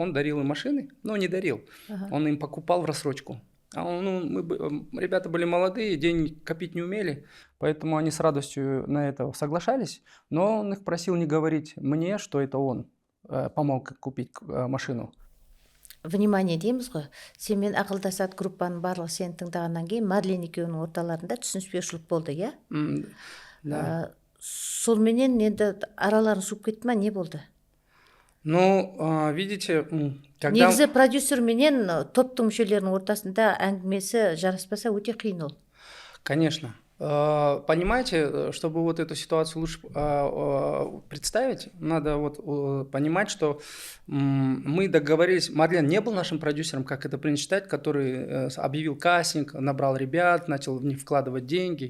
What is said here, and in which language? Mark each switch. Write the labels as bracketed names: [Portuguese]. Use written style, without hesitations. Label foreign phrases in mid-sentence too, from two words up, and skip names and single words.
[Russian] Он дарил им машины, но не дарил, он им покупал в рассрочку. Ребята были молодые, денег копить не умели, поэтому они с радостью на это соглашались, но он их просил не говорить мне, что это он помог купить машину. [Kazakh] Внимание дейміз ғой, сенмен ақылдасады группаның барлығы сені тыңдағаннан кейін Марлен екеуінің орталарында түсініспеушілік болды, иә? [Russian] Да. [Kazakh] Солменен енді араларын суып кетті ма, не болды? [Russian] Ну, видите, когда... [Kazakh] Негізі продюсер менен топтың мүшелерінің ортасында әңгімесі жараспаса өте қиын ол. [Russian] Конечно. Понимаете, чтобы вот эту ситуацию лучше представить, надо вот понимать, что мы договорились, Марлен не был нашим продюсером, как это принято считать, который объявил кастинг, набрал ребят, начал в них вкладывать деньги.